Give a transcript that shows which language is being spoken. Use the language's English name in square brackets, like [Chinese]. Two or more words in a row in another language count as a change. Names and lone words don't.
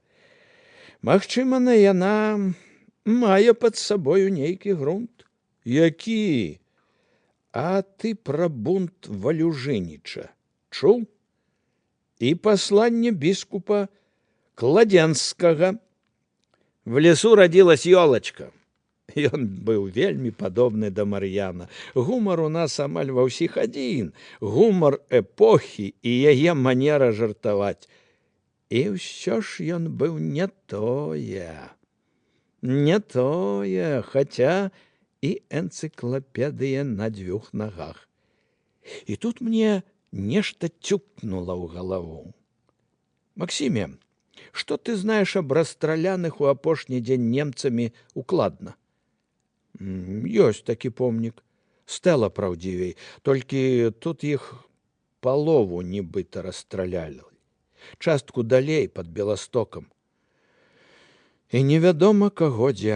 [Belarusian] Магчыма, яна мае пад сабою нейкі грунт. Які? А ты пра бунт Валюжыніча чуў? І пасланне біскупа Кладзенскага. [Russian] В лесу родилась ёлачка. [Belarusian] Ён быў вельмі падобны да Мар'яна. Гумар у нас амаль ва ўсіх адзін. Гумар эпохі і яе манера жартаваць. І ўсё ж ён быў не тое. Не тое, хаця і энцыклапедыя на дзвюх нагах. І тут мне нешта цюкнула ў галаву. [Russian] Максиме, что ты знаешь об расстраляных [Belarusian] у апошні дзень немцамі [Russian] укладна? [Belarusian] Ёсць такі помнік. Стэла праўдзівей, толькі тут іх палову нібыта расстралялі. Частку далей пад Беластокам. І невядома каго дзе.